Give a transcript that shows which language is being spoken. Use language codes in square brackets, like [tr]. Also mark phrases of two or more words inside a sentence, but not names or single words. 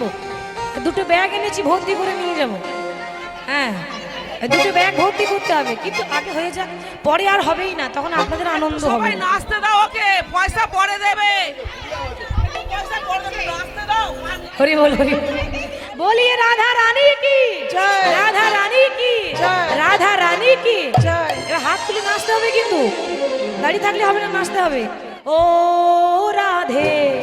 [bn] দুটো ব্যাগ এনেছি, ভর্তি করে নিয়ে যাব। হ্যাঁ, এই দুটো ব্যাগ ভর্তি করতে হবে, কিন্তু আগে হয়ে যাক, পরে আর হবেই না, তখন আপনাদের আনন্দ হবে। সবাই নাচতে দাও, ওকে পয়সা পরে দেবে। পয়সা পরে দেবে, নাচতে দাও। হরি বল, হরি বল। [hi] बोलिए राधा रानी की जय। राधा रानी की जय। राधा रानी की जय। [bn] এবার হাত তুলে নাচতে হবে, কিন্তু দাঁড়িয়ে থাকলে হবে না, নাচতে হবে। ও রাধে